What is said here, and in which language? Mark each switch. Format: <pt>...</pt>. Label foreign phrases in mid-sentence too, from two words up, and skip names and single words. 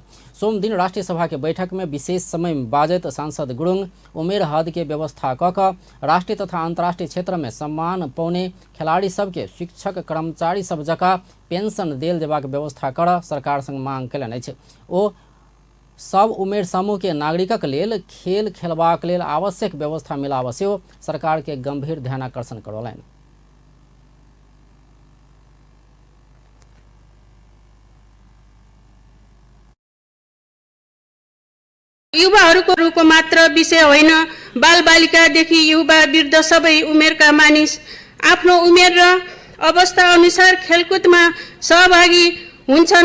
<mai>सोम दिन राष्ट्रीय सभा के बैठक में विशेष समय में बाजैत सांसद गुरुङ उमेर हद के व्यवस्था क राष्ट्रीय तथा अंतर्राष्ट्रीय क्षेत्र में सम्मान पौने खिलाड़ी सबके शिक्षक, कर्मचारी सब जका पेंशन देल जेबाक व्यवस्था कर सरकार संग मांग कयलनि अछि। ओ सब उमेर समूह के नागरिकक लेल खेल खेलबाक लेल आवश्यक व्यवस्था मिलाब सेहो सरकार के गंभीर ध्यानाकर्षण करौलनि।</mai> <ne>युवाहरूको रूपको मात्र विषय होइन, बालबालिकादेखि युवा वृद्ध सबै उमेरका मानिस आफ्नो उमेर र अवस्था अनुसार खेलकुदमा सहभागी हुन्छन्।</ne>